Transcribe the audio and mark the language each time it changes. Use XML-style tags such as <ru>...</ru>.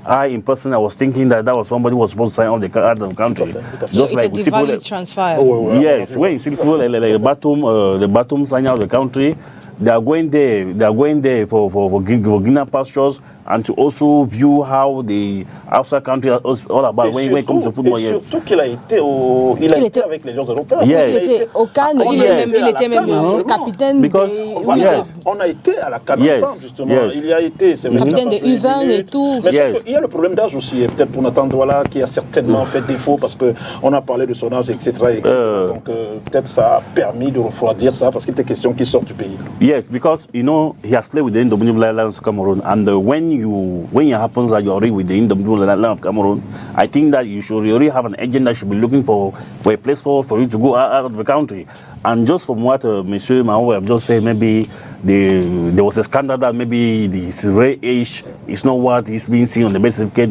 <en>In person, I was thinking that was somebody who was supposed to sign out of the country. Just so like it's a devalued transfer. Yes, when you see people like the Batum signing out of the country, they are going there for greener pastures and to also view how the outside country is all about when it comes to football.</en> <fr>Et surtout qu'il a été avec les Lions européens. Yes. Il était au Cannes, il était même capitaine. On a été à la Cannes ensemble, justement. Il y a été, c'est vrai. Capitaine de U20 et tout. Mais il y a le problème d'âge aussi, et peut-être pour Nathan Douala qui a certainement fait défaut parce qu'on a parlé de son âge, etc. Donc peut-être ça a permis de refroidir ça parce qu'il était question qu'il sorte du pays.</fr> <en>Yes, because you know he has played with the Indomitable Lions of Cameroon, and when it happens that you are already with the Indomitable Lions of Cameroon, I think that you should already have an agent that should be looking for a place for you to go out of the country. And just from what Monsieur Mao have just said, maybe there was a scandal that maybe his very age is not what he's being seen on the birth certificate.</en>